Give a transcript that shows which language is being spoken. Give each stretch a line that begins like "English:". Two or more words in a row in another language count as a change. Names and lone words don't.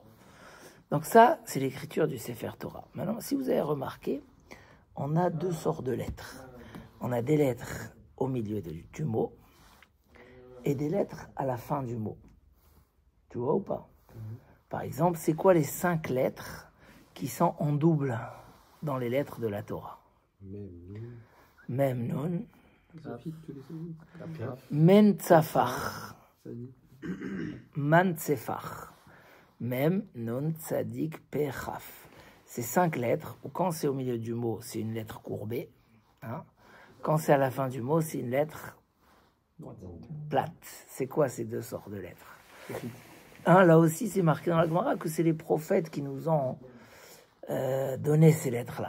French: Donc ça, c'est l'écriture du Sefer Torah. Maintenant, si vous avez remarqué, on a deux sortes de lettres. On a des lettres au milieu du mot et des lettres à la fin du mot. Tu vois ou pas? Par exemple, c'est quoi les 5 lettres qui sont en double dans les lettres de la Torah?
Hebrew: Mem Nun, Men Tzafach, Man Tzefach, Mem Nun Tzadik Pe Chaf.
French: C'est 5 lettres où quand c'est au milieu du mot, c'est une lettre courbée. Quand c'est à la fin du mot, c'est une lettre plate. C'est quoi ces deux sortes de lettres? Là aussi, c'est marqué dans la Gemara que c'est les prophètes qui nous ont donné ces lettres-là.